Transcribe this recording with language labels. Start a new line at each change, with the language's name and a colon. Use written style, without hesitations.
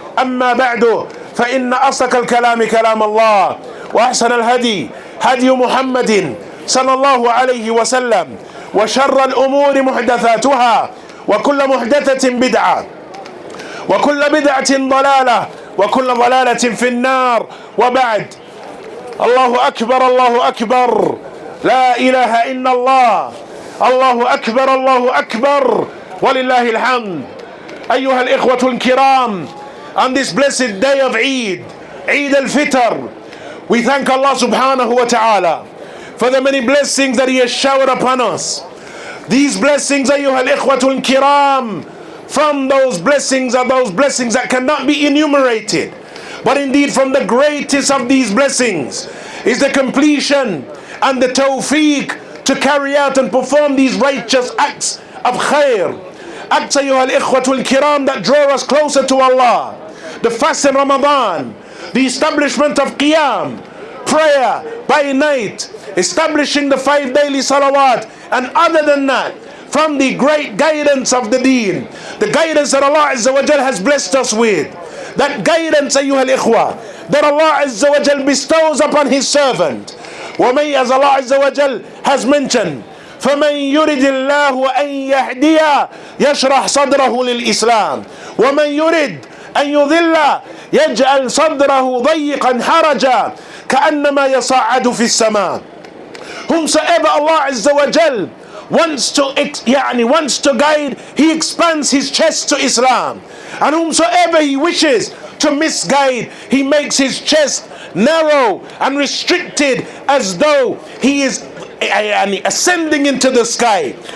Arabic: أما بعد فإن أصدق الكلام كلام الله وأحسن الهدي هدي محمد صلى الله عليه وسلم وشر الأمور محدثاتها وكل محدثة بدعة وكل بدعة ضلالة وكل ضلالة في النار. وبعد، الله أكبر، الله أكبر، لا إله إلا الله، الله أكبر، الله أكبر، ولله الحمد. أيها الإخوة الكرام,
English: on this blessed day of Eid, Eid al-Fitr, we thank Allah subhanahu wa ta'ala for the many blessings that He has showered upon us. These blessings,
Arabic: أيها الإخوة الكرام,
English: from those blessings are those blessings that cannot be enumerated. But indeed from the greatest of these blessings is the completion and the tawfiq to carry out and perform these righteous acts of khair. Acts,
Arabic: أيها الإخوة الكرام,
English: that draw us closer to Allah. The fast in Ramadan, the establishment of qiyam, prayer by night, establishing the 5 daily salawat, and other than that, from the great guidance of the deen, the guidance that Allah Azza wa Jal has blessed us with, that guidance,
Arabic: أيها الإخوة,
English: that Allah Azza wa Jal bestows upon His servant.
Arabic: وَمَن,
English: as Allah Azza wa Jal has mentioned,
Arabic: فَمَن يُرِدِ اللَّهُ أَن يَهْدِيَ يَشْرَحْ صَدْرَهُ لِلْإِسْلَامِ وَمَن يُرِدْ أن يضل يجعل صدره ضيقا حرجا كأنما يصعد في السماء.
English: Whomsoever Allah Azza wa Jal wants to guide, He expands his chest to Islam, and whomsoever He wishes to misguide, He makes his chest narrow and restricted as though he is ascending into the sky.